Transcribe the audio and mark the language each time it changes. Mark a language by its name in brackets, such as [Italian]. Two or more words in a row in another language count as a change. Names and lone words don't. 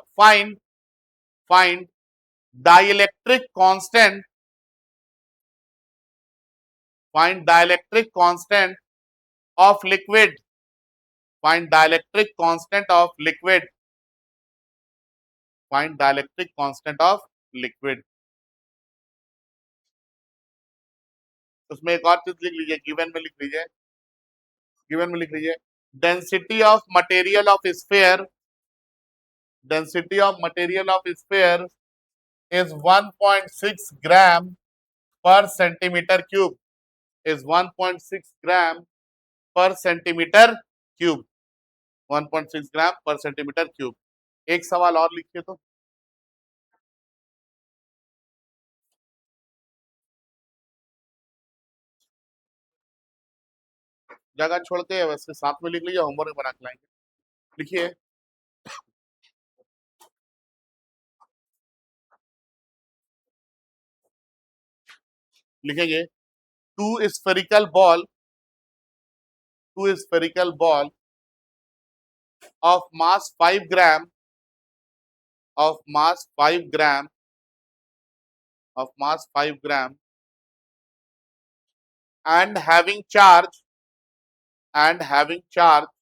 [English] Find dielectric constant, find dielectric constant of liquid, find dielectric constant of liquid, find dielectric constant of liquid. [Hindi] उसमें एक और चीज लिख लीजिए, गिवन में लिख लीजिए, गिवन में लिख लीजिए, [English] density of material of sphere, density of material of sphere is 1.6 gram per centimeter cube, is 1.6 gram per centimeter cube, 1.6 gram per centimeter cube. [Hindi] एक सवाल और लिखिए तो, जगह छोड़ के वैसे साथ में लिख लीजिए, होमवर्क बना के लाएंगे। लिखिए, लिखेंगे [English] two spherical ball, two spherical ball of mass 5 gram, of mass 5 gram, of mass 5 gram and having charge, and having charge